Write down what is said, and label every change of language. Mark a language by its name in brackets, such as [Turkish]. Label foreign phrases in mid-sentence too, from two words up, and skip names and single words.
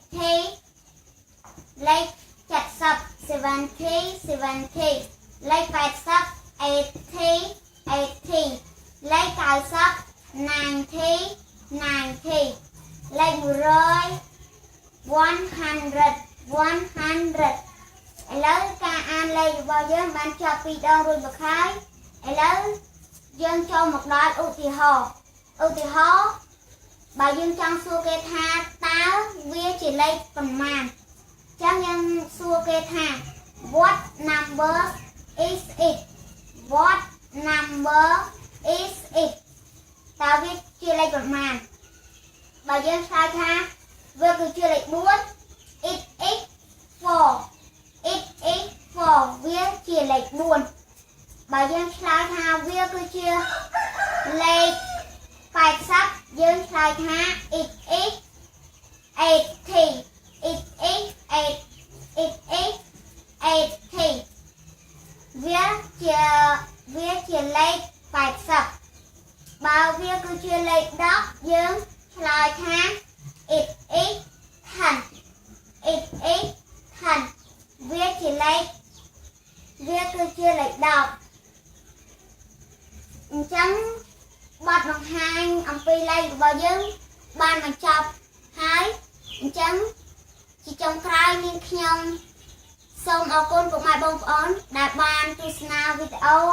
[Khmer] 60លេខ70 70 70លេខ80 80 80លេខ90 90 90លេខ100 100 100ឥឡូវការអានលេខរបស់យើងបានចប់2ដងរួចមកហើយឥឡូវយើងចូលមកដល់ឧទាហរណ៍ បើយើងចង់សួរគេថាតើវាជាលេខប៉ុន្មានចឹងយើង សួរគេថា [English] what number is it what number is it [Khmer] តើវាជាលេខប៉ុន្មានបើយើងឆ្លើយថាវាគឺជាលេខ4 [English] it is 4 it is 4 [Khmer] វាជាលេខ4បើយើងឆ្លើយថាវាគឺជាលេខ80យើងឆ្លើយថា [English] it is 80 it is 8 it is 80 [Khmer] វាជាលេខ80បើវាគឺជាលេខ10យើងឆ្លើយថា [English] it is 10 it is 10 [Khmer] វាគឺជាលេខ 10អញ្ចឹងបទបង្ហាញអំពីលេខរបស់យើងបានបញ្ចប់ហើយអញ្ចឹងជាចុងក្រោយនាងខ្ញុំសូមអរគុណពុកម៉ែបងប្អូនដែលបានទស្សនាវីដេ